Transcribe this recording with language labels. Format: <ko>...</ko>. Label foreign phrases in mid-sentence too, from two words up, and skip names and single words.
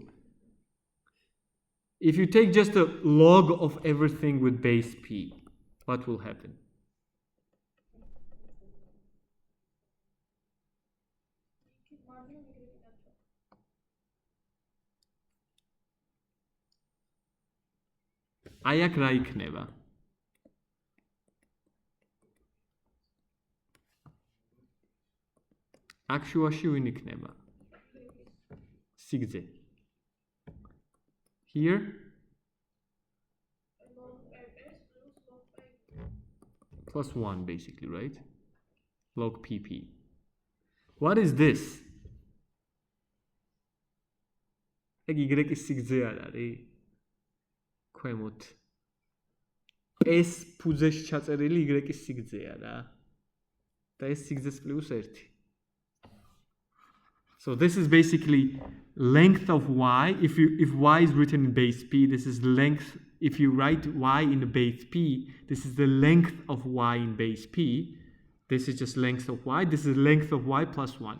<en>If you take just a log of everything with base p, what will happen?</en> <ka>აქ რა იქნება. აქ შუაში ვინ იქნება? სიგრძე.</ka> <en>Here plus 1 basically, right? Log pp. What is this?</en> <ka>ეგ y-ის სიგრძე არ არის? ქვემოთ. ეს ფუძეში ჩაწერილი y-ის სიგრძეა რა. და ეს სიგრძეს პლუს 1.</ka> <en>So this is basically length of y. If y is written in base p, this is length. If you write y in base p, this is the length of y in base p. This is just length of y. This is length of y plus 1.</en>